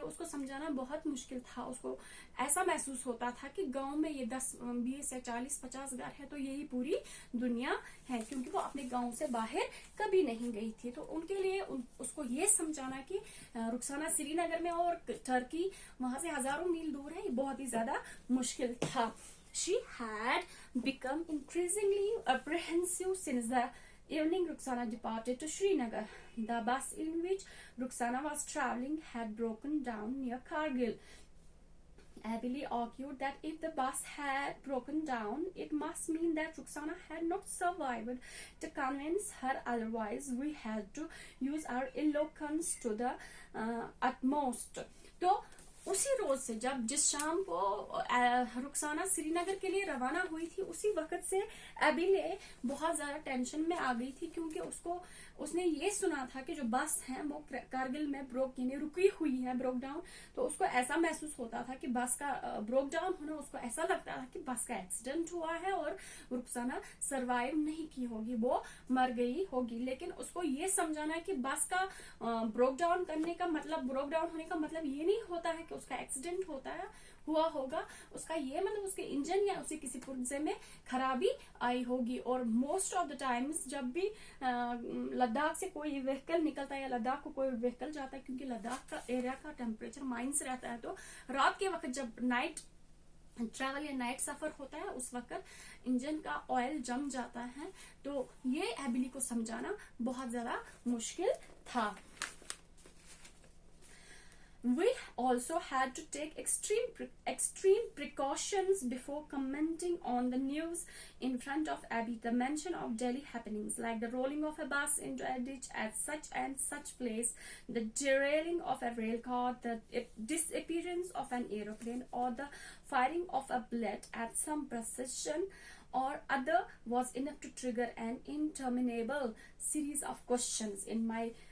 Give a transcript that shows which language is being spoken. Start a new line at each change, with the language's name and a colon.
Hindi: ये उसको समझाना बहुत मुश्किल था। उसको ऐसा महसूस होता था कि गांव में ये 10, 20 या 40, 50 घर है तो यही पूरी दुनिया है, क्योंकि वो अपने गांव से बाहर कभी नहीं गई थी। तो उनके लिए उसको ये समझाना कि रुखसाना श्रीनगर में और टर्की वहां से हजारों मील दूर है, ये बहुत ही ज्यादा मुश्किल था।
English: She had become increasingly apprehensive since the evening Rukhsana departed to Srinagar. The bus in which Rukhsana was traveling had broken down near Kargil. Abhiley argued that if the bus had broken down, it must mean that Rukhsana had not survived. To convince her otherwise, we had to use our eloquence to the utmost. तो
Hindi: उसी रोज से जिस शाम को रुखसाना श्रीनगर के लिए रवाना हुई थी, उसी वक्त से एबिले बहुत ज्यादा टेंशन में आ गई थी, क्योंकि उसने ये सुना था कि जो बस है वो कारगिल में रुकी हुई है, ब्रोक डाउन। तो उसको ऐसा महसूस होता था कि बस का ब्रोक डाउन होना, उसको ऐसा लगता था कि बस का एक्सीडेंट हुआ है और रुखसाना सरवाइव नहीं की होगी, वो मर गई होगी। लेकिन उसको ये समझाना है कि बस का ब्रोक डाउन होने का मतलब ये नहीं होता है कि उसका एक्सीडेंट हुआ होगा। उसका ये मतलब उसके इंजन या उसे किसी पुर्जे में खराबी आई होगी। और मोस्ट ऑफ द टाइम्स जब भी लद्दाख से कोई व्हीकल निकलता है या लद्दाख को कोई व्हीकल जाता है, क्योंकि लद्दाख का एरिया का टेम्परेचर माइनस रहता है, तो रात के वक्त जब नाइट ट्रैवल या नाइट सफर होता है, उस वक्त इंजन का ऑयल जम जाता है। तो ये एबिली को समझाना बहुत ज्यादा मुश्किल था।
English: We also had to take extreme precautions before commenting on the news in front of Abby. The mention of Delhi happenings, like the rolling of a bus into a ditch at such and such place, the derailing of a rail car, the disappearance of an aeroplane, or the firing of a bullet at some precision or other was enough to trigger an interminable series of questions in my.